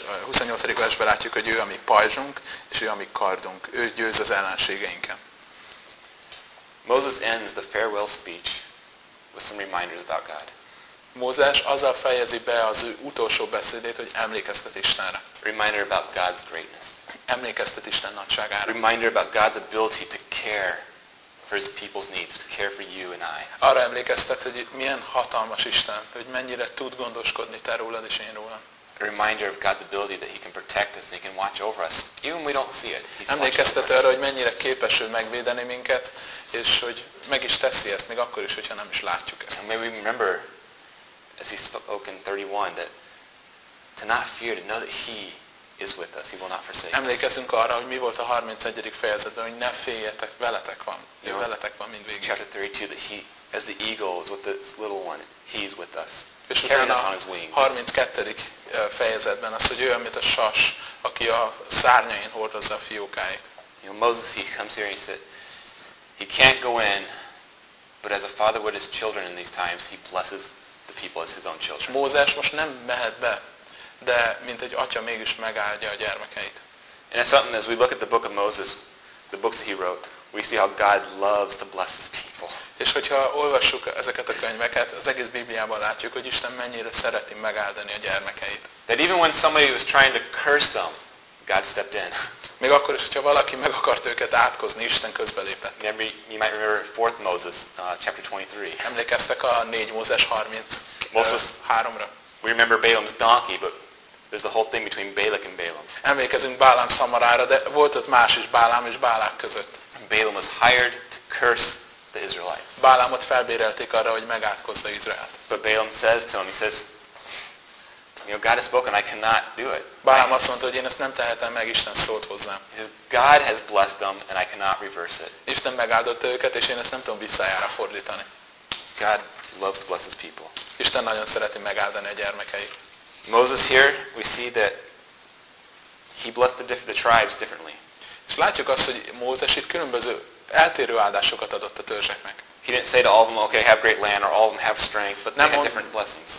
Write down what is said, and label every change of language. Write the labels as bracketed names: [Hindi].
[Hungarian] 28. versben látjuk, hogy ő a mi pajzsunk, és ő a mi kardunk. Ő győz az ellenségeinken. [English] Moses ends the farewell speech with some reminders about God. [Hungarian] Mózes azzal fejezi be az ő utolsó beszédét, hogy emlékeztet Istenre. [English] Reminder about God's greatness. [Hungarian] Emlékeztet Isten nagyságára. [English] Reminder about God's ability to care for his people's needs, to care for you and I. [Hungarian] Arra emlékeztet, hogy milyen hatalmas Isten, hogy mennyire tud gondoskodni te rólad és én rólam. [English] A reminder of God's ability that he can protect us, he can watch over us, even when we don't see it. [Hungarian] Emlékeztet arra, hogy mennyire képes ő megvédeni minket, és hogy meg is teszi ezt, még akkor is, hogyha nem is látjuk ezt. [English] And may we remember, as he spoke in 31, that to not fear, to know that he is with us, he will not forsake us. [Hungarian] Emlékezzünk arra, hogy mi volt a 31. fejezetben, hogy ne féljetek, veletek van. Ő veletek van mindvégig. [English] Chapter 32, that he, as the eagle is with the little one, he is with us. [Hungarian] És utána a 32. fejezetben az, hogy ő, amit a sas, aki a szárnyain hordozza a fiókáit. [English] You know, Moses, he comes here and he said, he can't go in, but as a father would his children in these times, he blesses the people as his own children. [Hungarian] Mózes most nem mehet be, de mint egy atya mégis megáldja a gyermekeit. [English] And it's something, as we look at the book of Moses, the books that he wrote, we see how God loves to bless his people. [Hungarian] És hogyha olvassuk ezeket a könyveket, az egész Bibliában látjuk, hogy Isten mennyire szereti megáldani a gyermekeit. [English] That even when somebody was trying to curse them, God stepped in. [Hungarian] Még akkor is, hogyha valaki meg akart őket átkozni, Isten közbelépett. [English] You might remember 4th Moses, chapter 23. [Hungarian] Emlékeztek a 4 Mózes 33-ra. [English] We remember Balaam's donkey, but there's the whole thing between Balak and Balaam. [Hungarian] Emlékezünk Bálám szamarára, de volt ott más is, Bálám és Bálák között. [English] Balaam was hired to curse the Israelites. [Hungarian] Bálámot felbérelték arra, hogy megátkozza Izraelt. [English] But Balaam says to him, he says, you know, God has spoken, I cannot do it. [Hungarian] Bálám azt mondta, hogy én ezt nem tehetem meg, Isten szólt hozzám. [English] He says, God has blessed them, and I cannot reverse it. [Hungarian] Isten megáldotta őket, és én ezt nem tudom visszájára fordítani. [English] God loves to bless his people. [Hungarian] Isten nagyon szereti megáldani a gyermekeit. [English] Moses here, we see that he blessed the tribes differently. [Hungarian] És látjuk azt, hogy Mózes itt különböző eltérő áldásokat adott a törzseknek. [English] He didn't say to all of them, okay, have great land, or all of them have strength, but they had different blessings.